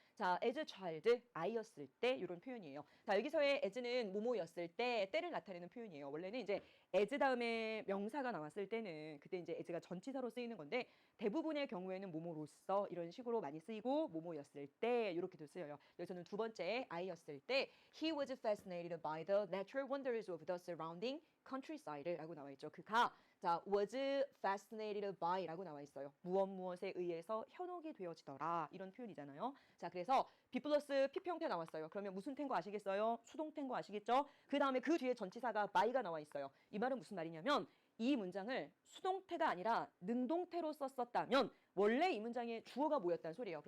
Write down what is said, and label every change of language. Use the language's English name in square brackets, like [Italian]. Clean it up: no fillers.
[Korean] 자, as a child, 아이였을 때 이런 표현이에요. 자, 여기서의 as는 뭐뭐였을 때, 때를 나타내는 표현이에요. 원래는 이제 as 다음에 명사가 나왔을 때는 그때 이때 이제 as가 전치사로 쓰이는 건데 대부분의 경우에는 뭐뭐로서 이런 식으로 많이 쓰이고 뭐뭐였을 때 이렇게도 쓰여요. 여기서는 두 번째 I였을 때 [English] he was fascinated by the natural wonders of the surrounding countryside라고 [Korean] 나와 있죠. 그가 자 [English] was fascinated by [Korean] 라고 나와 있어요. 무엇에 의해서 현혹이 되어지더라 이런 표현이잖아요. 자 그래서 B 플러스 P 형태 나왔어요. 그러면 무슨 태인 거 아시겠어요? 수동태인 거 아시겠죠? 그 다음에 그 뒤에 전치사가 by가 나와 있어요. 이 말은 무슨 말이냐면 이 문장을 수동태가 아니라 능동태로 썼었다면 원래 이 문장의 주어가 뭐였다는 소리예요.